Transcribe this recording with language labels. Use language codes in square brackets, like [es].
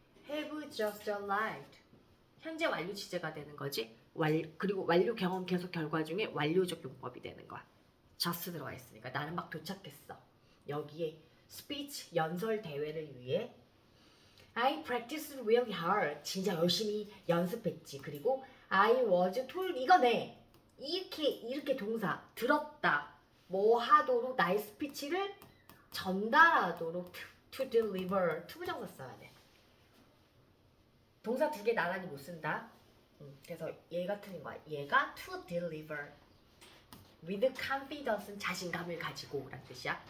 [en] have just arrived [ko] 현재 완료 시제가 되는 거지. 그리고 완료 경험 계속 결과 중에 완료적 용법이 되는 거야. just 들어가 있으니까 나는 막 도착했어. 여기에 스피치 연설 대회를 위해 [en] I practiced really hard. [ko] 진짜 열심히 연습했지. 그리고 [en] I was told [ko] 이거네. 이렇게 동사 들었다. 뭐 하도록 나의 스피치를 전달하도록 [en] to deliver [ko] 투부정사 써야 돼. 동사 두 개 나란히 못 쓴다. 그래서 얘가 틀린 거야. 얘가 [en] to deliver with confidence [ko] 는 자신감을 가지고 라는 뜻이야.